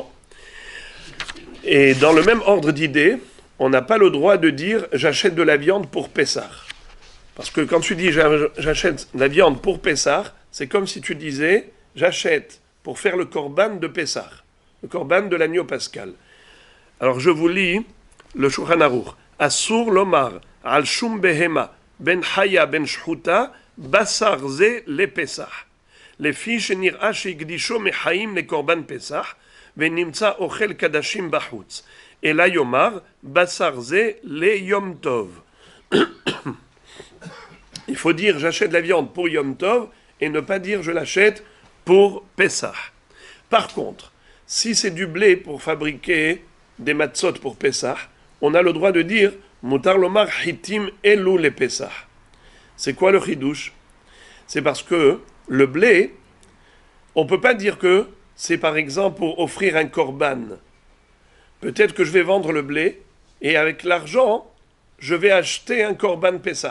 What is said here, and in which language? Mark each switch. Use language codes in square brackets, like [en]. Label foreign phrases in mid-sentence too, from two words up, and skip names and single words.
[fr] Et dans le même ordre d'idées, on n'a pas le droit de dire « j'achète de la viande pour Pessah ». Parce que quand tu dis « j'achète de la viande pour Pessah », c'est comme si tu disais « j'achète pour faire le korban de Pessah », le korban de l'agneau pascal. Alors je vous lis le Shulchan Aruch. [he] « אסור לומר על שום בהמה בין חיה בין שחוטה בשר זה לפסח. לפי שנראה שהקדישו מחיים לקורבן פסח ונמצא אוכל קדשים בחוץ. אלא יאמר בשר זה ליום טוב. [fr] » Il faut dire j'achète de la viande pour Yom Tov et ne pas dire je l'achète pour Pessah. Par contre, si c'est du blé pour fabriquer des matzot pour Pessah, on a le droit de dire [he] מותר לומר חיטים אלו לפסח. [fr] C'est quoi le chidouche? C'est parce que le blé, on ne peut pas dire que c'est par exemple pour offrir un korban. Peut-être que je vais vendre le blé et avec l'argent, je vais acheter un [he] קרבן פסח.